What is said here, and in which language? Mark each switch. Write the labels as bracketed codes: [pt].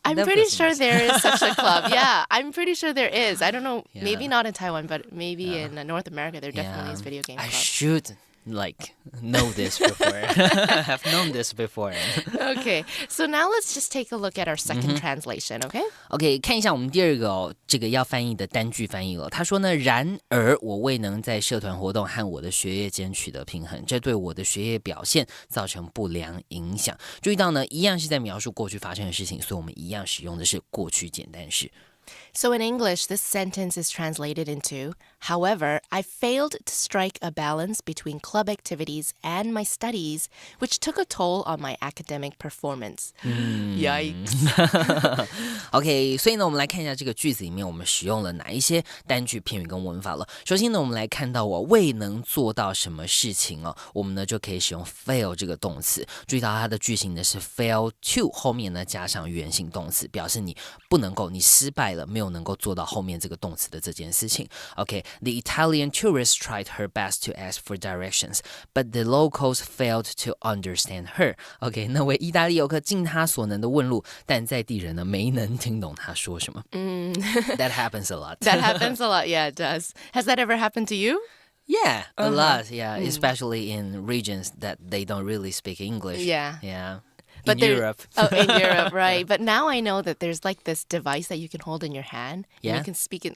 [en] I'm pretty sure there is such a club. Yeah, I'm pretty sure there is. I don't know, maybe not in Taiwan, but maybe in North America there definitely is video game club. I should know this before. Have known this before. Okay, so now let's just take a look at our second translation, okay? [zh] OK， 看一下我们第二个这个要翻译的单句翻译了。他说呢，然而我未能在社团活动和我的学业间取得平衡，这对我的学业表现造成不良影响。注意到呢，一样是在描述过去发生的事情，所以我们一样使用的是过去简单式。 [en] So in English, this sentence is translated into, however, I failed to strike a balance between club activities and my studies, which took a toll on my academic performance. Yikes. [zh] OK， 所以呢，我们来看一下这个句子里面我们使用了哪一些单句、片语跟文法了。首先呢，我们来看到未能做到什么事情哦，我们呢就可以使用 fail 这个动词。注意到它的句型呢是 fail to， 后面呢加上原形动词，表示你不能够，你失败了，没有能够做到后面这个动词的这件事情。 [en] OK，the Italian tourist tried her best to ask for directions, but the locals failed to understand her. [zh] OK， 那位意大利游客尽他所能的问路，但在地人呢没能听懂他说什么。 [en] That happens a lot. That happens a lot. Yeah, it does. Has that ever happened to you? Yeah, a lot. Yeah, especially in regions that they don't really speak English. Yeah. In Europe. In Europe, right. But now I know that there's like this device that you can hold in your hand. Yeah. And you can speak it.